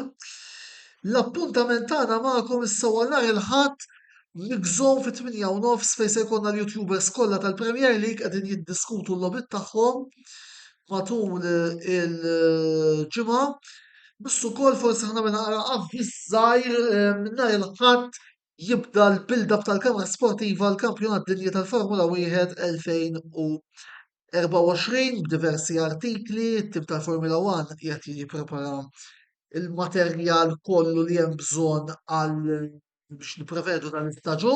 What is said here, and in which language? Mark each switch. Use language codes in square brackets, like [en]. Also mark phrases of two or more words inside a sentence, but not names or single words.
[mt] L-appuntament tagħna magħkom issa nhar il-Ħadd migżomm fit-8:30 fejn se jkollna l-YouTubers kollha tal-Premier League qegħdin jiddiskutu l-logħbiet tagħhom matul il-ġimgħa. Biss ukoll forsi ħna naqra avviż żgħir minn nhar il-Ħadd jibda l-build-up tal-Kamra Sportiva l-Kampjonat Dinji tal-Formula 1 2024 b'diversi artikli, it-tim tal-Formula 1 qiegħed jipprepara il-materjal kollu li hemm bżonn għal biex nipprevedu dan l-istaġun.